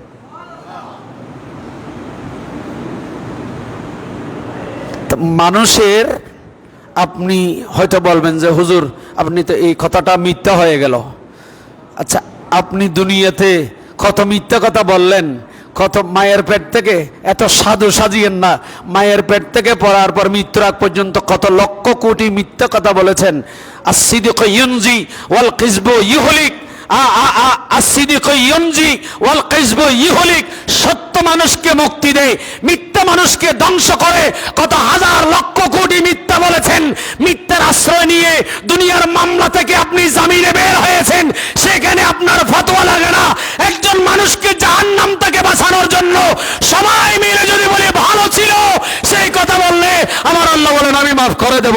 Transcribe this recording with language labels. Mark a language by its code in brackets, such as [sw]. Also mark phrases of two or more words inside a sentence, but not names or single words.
[bn] মানুষের আপনি হয়তো বলবেন যে হুজুর আপনি তো এই কথাটা মিথ্যা হয়ে গেল। আচ্ছা আপনি দুনিয়াতে কত মিথ্যা কথা বললেন, কত মায়ের পেট থেকে এত সাধু সাজিয়েন না, মায়ের পেট থেকে পড়ার পর মৃত্যুর আগ পর্যন্ত কত লক্ষ কোটি মিথ্যা কথা বলেছেন। [ar] الصدق ينجي والكذب يهلك، الصدق ينجي والكذب يهلك, [bn] সত্য মানুষকে মুক্তি দেয়, মিথ্যা মানুষকে ধ্বংস করে। কত হাজার লক্ষ কোটি মিথ্যা বলেছেন, মিথ্যার আশ্রয় নিয়ে দুনিয়ার মামলা থেকে আপনি জামিনে বের হয়েছেন, সেখানে আপনার ফতোয়া লাগে না। একজন মানুষকে জাহান্নাম থেকে বাঁচানোর জন্য সবাই মিলে যদি বলে ভালো ছিল, সেই কথা বললে আমার আল্লাহ বলেন আমি মাফ করে দেব।